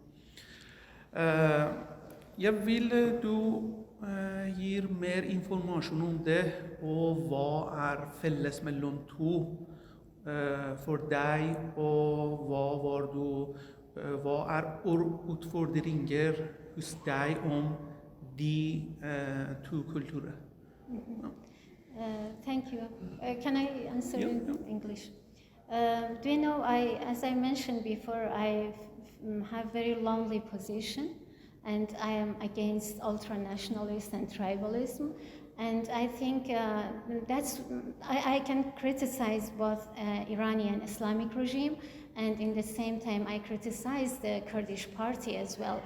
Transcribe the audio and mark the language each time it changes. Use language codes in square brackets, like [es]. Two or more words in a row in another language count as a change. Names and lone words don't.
[no] Jeg vil du gir mer informasjon om det og hva felles mellom to for deg, og hva utfordringer hos deg om de to kulturer? [en] Thank you. Can I answer Yeah, in yeah. English? Do you know, as I mentioned before, I have very lonely position, and I am against ultranationalism and tribalism. And I think I can criticize both Iranian Islamic regime, and in the same time I criticize the Kurdish party as well.